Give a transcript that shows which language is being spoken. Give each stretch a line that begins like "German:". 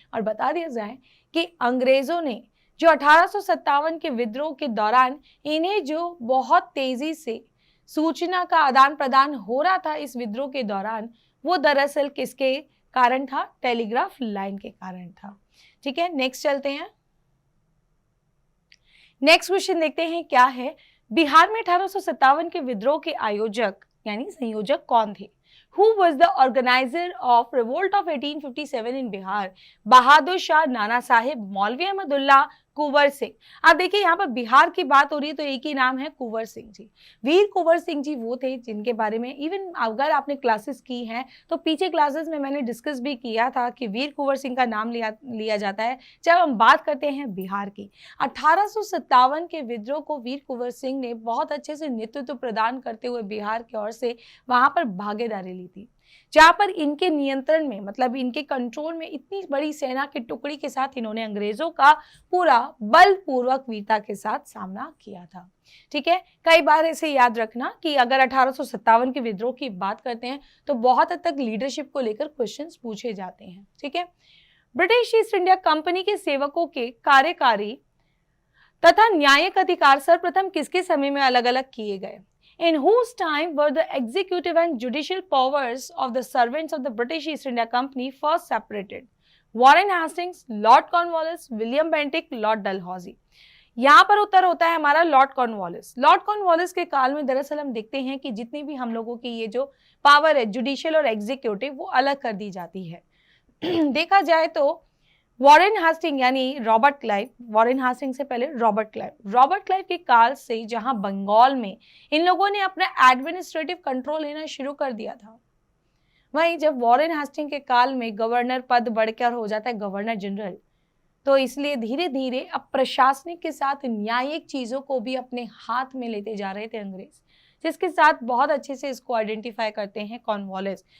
Hindi: और बता दिया जाए कि अंग्रेजों ने जो 1857 के विद्रोह के दौरान इन्हें जो बहुत तेजी से सूचना का आदान प्रदान हो रहा था इस विद्रोह के दौरान, वो दरअसल किसके कारण था? टेलीग्राफ लाइन के कारण था। ठीक है, नेक्स्ट चलते हैं। नेक्स्ट क्वेश्चन देखते हैं क्या है। बिहार में 1857 के विद्रोह के आयोजक यानी संयोजक कौन थे?
English: Who was the organizer of revolt of 1857 in Bihar? Bahadur Shah, Nana Saheb, Maulvi Ahmadullah,
Hindi: कुंवर सिंह। अब देखिए यहाँ पर बिहार की बात हो रही है तो एक ही नाम है कुंवर सिंह जी। वीर कुंवर सिंह जी वो थे जिनके बारे में इवन अगर आपने क्लासेस की हैं तो पीछे क्लासेस में मैंने डिस्कस भी किया था कि वीर कुंवर सिंह का नाम लिया जाता है जब हम बात करते हैं बिहार की। 1857 के विद्रोह को वीर कुंवर सिंह ने बहुत अच्छे से नेतृत्व प्रदान करते हुए बिहार की ओर से वहां पर भागीदारी ली थी, जहां पर इनके नियंत्रण में मतलब इनके कंट्रोल में इतनी बड़ी सेना की टुकड़ी के साथ इन्होंने अंग्रेजों का पूरा बलपूर्वक वीरता के साथ सामना किया था। ठीक है, कई बार ऐसे याद रखना कि अगर 1857 के विद्रोह की बात करते हैं तो बहुत हद तक लीडरशिप को लेकर क्वेश्चंस पूछे जाते हैं। ठीक है, ब्रिटिश ईस्ट इंडिया कंपनी के सेवकों के कार्यकारी तथा न्यायिक अधिकार सर्वप्रथम किसके समय में अलग अलग किए गए?
English: In whose time were the executive and judicial powers of the servants of the British East India Company first separated? Warren Hastings, Lord Cornwallis, William Bentinck, Lord Dalhousie।
Hindi: यहाँ पर उत्तर होता है हमारा लॉर्ड कॉर्नवालिस। लॉर्ड कॉर्नवालिस के काल में दरअसल हम देखते हैं कि जितनी भी हम लोगों की ये जो पावर है जुडिशियल और एग्जीक्यूटिव वो अलग कर दी जाती है। देखा जाए तो वॉरेन हास्टिंग यानी रॉबर्ट क्लाइव, वॉरेन हास्टिंग से पहले रॉबर्ट क्लाइव के काल से जहां बंगाल में इन लोगों ने अपना एडमिनिस्ट्रेटिव कंट्रोल लेना शुरू कर दिया था, वहीं जब वॉरेन हास्टिंग के काल में गवर्नर पद बढ़कर हो जाता है गवर्नर जनरल, तो इसलिए धीरे धीरे अब प्रशासनिक के साथ न्यायिक चीजों को भी अपने हाथ में लेते जा रहे थे अंग्रेज, जिसके साथ बहुत अच्छे से इसको आइडेंटिफाई करते हैं कॉर्नवालिस।